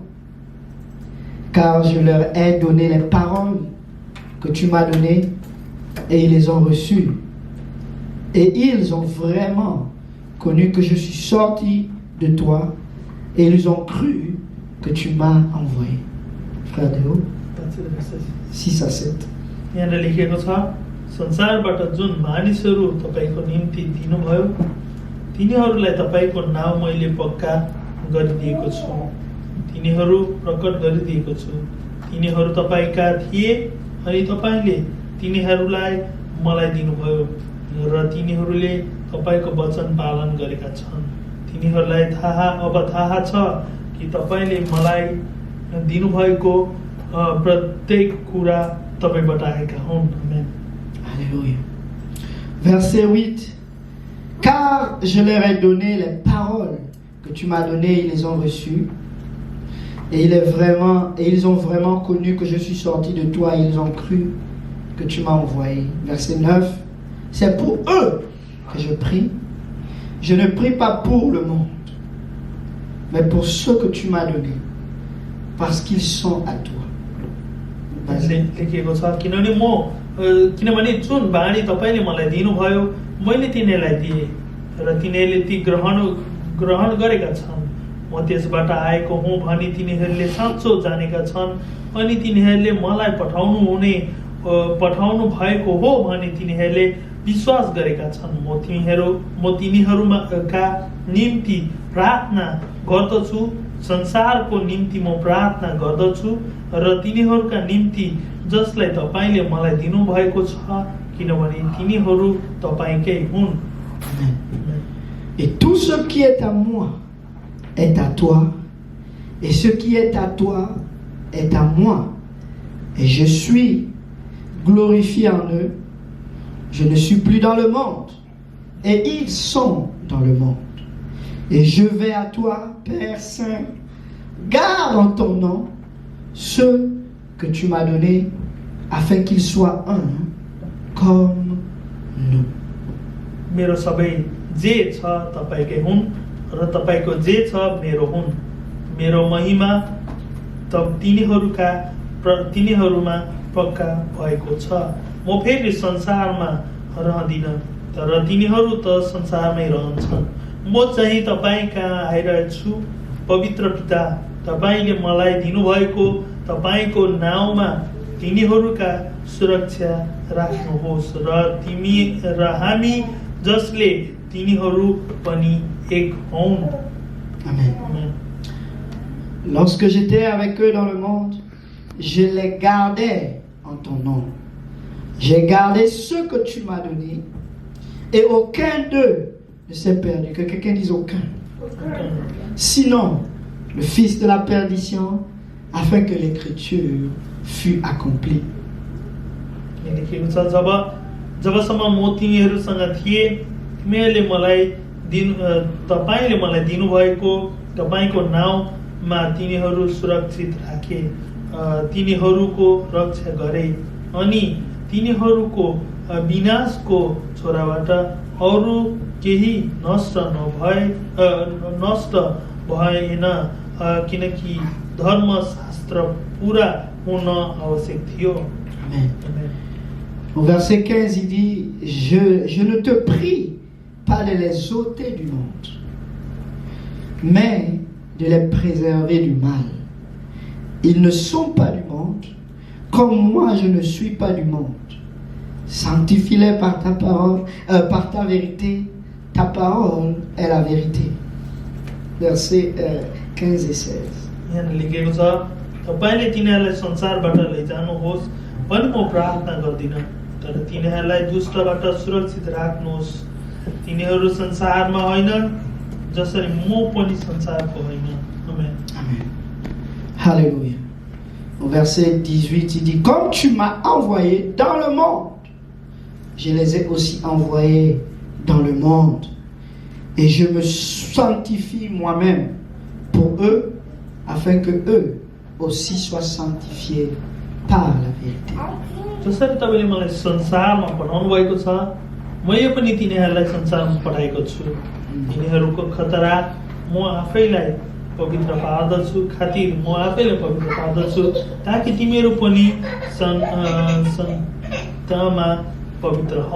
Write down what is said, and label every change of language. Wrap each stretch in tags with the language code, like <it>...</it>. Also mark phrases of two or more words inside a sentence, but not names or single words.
<fr>Car je leur ai donné les paroles que tu m'as données et ils les ont reçues. Et ils ont vraiment connu que je suis sorti de toi et ils ont cru que tu m'as envoyé. Frère Déo, 6 à 7.</fr> <ne>संसारबाट जुन मानिसहरू तपाईको निम्ति दिनुभयो तिनीहरूलाई तपाईको नाम मैले पक्का गरिदिएको छु तिनीहरू प्रकट गरिदिएको छु तिनीहरू तपाईका थिए अनि तपाईले तिनीहरूलाई मलाई दिनुभयो र तिनीहरूले तपाईको वचन पालन गरेका छन् तिनीहरूलाई अब थाहा छ कि तपाईले मलाई दिनुभएको प्रत्येक कुरा तपाईबाट आएका हुन् आमेन.</ne> <fr>Alléluia. Verset 8. Car je leur ai donné les paroles que tu m'as données, ils les ont reçues. Et ils ont vraiment connu que je suis sorti de toi, et ils ont cru que tu m'as envoyé. Verset 9. C'est pour eux que je prie. Je ne prie pas pour le monde, mais pour ceux que tu m'as donnés, parce qu'ils sont à toi.</fr> <ne>किनभने जुन बाणी तपाईले मलाई दिनुभयो मैले तिनीहरूलाई दिए र तिनीहरूले ती ग्रहण गरेका छन् म त्यसबाट आएको हुँ भनी तिनीहरूले साँचो जानेका छन् अनि तिनीहरूले मलाई पठाउनु भएको हो भनी तिनीहरूले विश्वास गरेका छन् म तिनीहरूका निम्ति प्रार्थना गर्दछु संसारको निम्ति म प्रार्थना गर्दछु र तिनीहरूका निम्ति जसलाई तपाईले मलाई दिनु भएको छ किनभने तिनीहरू तपाईकै हुन्.</ne> <fr>Et tout ce qui est à moi est à toi, et ce qui est à toi est à moi, et je suis glorifié en eux. Je ne suis plus dans le monde, et ils sont dans le monde. Et je vais à toi, Père Saint, garde en ton nom ceux que tu m'as donnés, afin qu'ils soient un comme nous.</fr> <ne>मेरो सबै जे छ तपाईकै हुन् र तपाईको जे छ मेरो हुन्. मेरो महिमा तिनीहरूमा पक्का भएको छ. म फेरि संसारमा रहदिन तर तिनीहरू त संसारमै रहन्छन्. म चाहिँ तपाईका आइरहेछु. पवित्र पिता, तपाईले मलाई दिनुभएको तपाईको नाउँमा तिनीहरूका सुरक्षा राख्नुहोस् र हामी जसले तिनीहरू पनि एक हौं. Amen.</ne> <fr>Lorsque j'étais avec eux dans le monde, je les gardais en ton nom. J'ai gardé ce que tu m'as donné et aucun d'eux ne s'est perdu. Que quelqu'un dise aucun. Sinon, le fils de la perdition, afin que l'écriture fût accomplie.</fr> <ne>जबसम्म म तिनीहरूसँग थिए तपाईँले मलाई दिनुभएको तपाईँको नाउँमा तिनीहरू सुरक्षित राखे तिनीहरूको रक्षा गरे अनि तिनीहरूको विनाशको छोराबाट अरू केही नष्ट भएन किनकि धर्मशास्त्र पूरा हुन आवश्यक थियो। Amen.</ne> <fr>Au verset 15, il dit, je ne te prie pas de les ôter du monde, mais de les préserver du mal. Ils ne sont pas du monde, comme moi je ne suis pas du monde. Sanctifie-les par ta parole, par ta vérité. Ta parole est la vérité. Versets 15 et 16.</fr> <ne>यहाँ लेखेको छ, तपाईले तिनीहरूलाई संसारबाट लैजानुहोस् पनि म प्रार्थना गर्दिनँ, तर तिनीहरूलाई दुष्टबाट सुरक्षित राख्नुहोस्। तिनीहरू संसारमा होइन, जसरी म पनि संसारको होइन। आमेन।</ne> <fr>Amen. Alléluia. Au verset 18, il dit, comme tu m'as envoyé dans le monde, je les ai aussi envoyés dans le monde. Et je me sanctifie moi-même pour eux, afin que eux aussi soient sanctifiés par la vérité.</fr> <ne>जसरी तपाईले मलाई संसारमा पठाउनु भएको छ, मैले पनि तिनीहरूलाई संसारमा पठाएको छु। तिनीहरूको खतरा म आफैलाई पवित्र पार्दछु, खातिर म आफैलाई पवित्र पार्दछु, ताकि तिमीहरू पनि सन्तमा पवित्र हौ।</ne>